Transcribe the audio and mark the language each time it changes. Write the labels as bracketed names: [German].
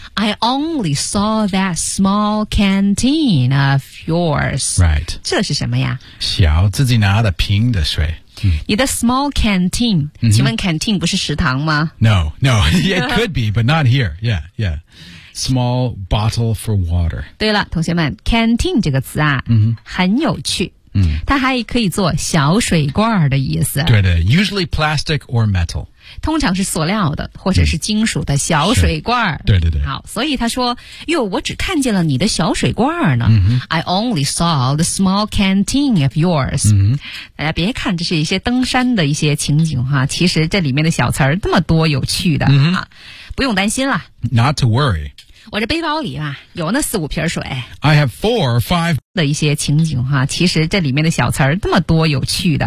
[English] I only saw that small canteen of yours Right [Chinese] 这是什么呀小自己拿的瓶的水、 mm-hmm. 你的 small canteen、mm-hmm. 请问 canteen 不是食堂吗 [English] No, no, it could be, but not here Yeah, yeah Small bottle for water. [Chinese] 对了，同学们 ，canteen 这个词啊， [English] mm-hmm. [Chinese] 很有趣。嗯、mm-hmm. ，它还可以做小水罐的意思。 [English] 对的 ，usually plastic or metal. [Chinese] 通常是塑料的或者是金属的小水罐。 [English] Mm-hmm. [Chinese] 对对对。好，所以他说：“哟，我只看见了你的小水罐呢。 [English] Mm-hmm. I only saw the small canteen of yours.” [Chinese] 嗯、mm-hmm. ，大家别看这是一些登山的一些情景哈，其实这里面的小词儿这么多有趣的、 [English] mm-hmm. [Chinese] 啊，不用担心了。 [English] Not to worry. [Chinese] 我这背包里啊有那四五瓶水 [English] I have four or five [Chinese] 的一些情景哈其实这里面的小词儿这么多有趣的、